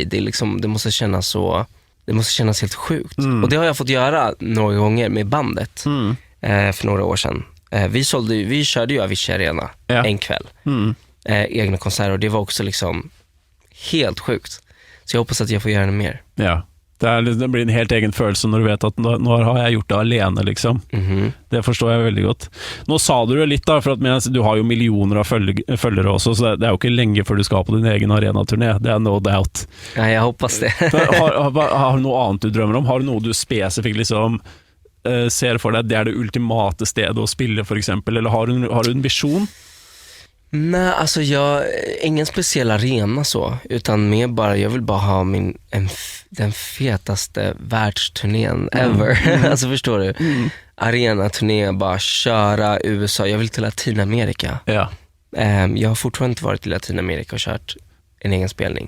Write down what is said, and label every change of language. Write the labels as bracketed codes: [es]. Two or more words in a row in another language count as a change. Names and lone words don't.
[sv] Det är liksom, det måste kännas helt sjukt. Och det har jag fått göra några gånger med bandet för några år sedan. Vi körde ju Avicii Arena en kväll. Egna konserter, och det var också liksom helt sjukt. Så jag hoppas att jag får göra det mer. Ja. [no] Det blir en helt egen følelse når du vet at nå har jeg gjort det alene, liksom. Det forstår jeg veldig godt. Nå sa du det litt da, for at du har jo millioner av følgere også, så det er jo ikke lenge før du skal på din egen arenaturné, det er [en] no doubt. [no] Ja, jeg hoppas det. Har du noe annet du drømmer om? Har du noe du spesifikt liksom ser for deg, det er det ultimate stedet å spille for eksempel, eller har du en visjon? [sv] Nej, alltså ingen speciell arena så, utan mer bara, jag vill bara ha den fetaste världsturnén ever. Alltså förstår du? Arena-turné, bara köra USA. Jag vill till Latinamerika. Jag har fortfarande inte varit i Latinamerika och kört en egen spelning.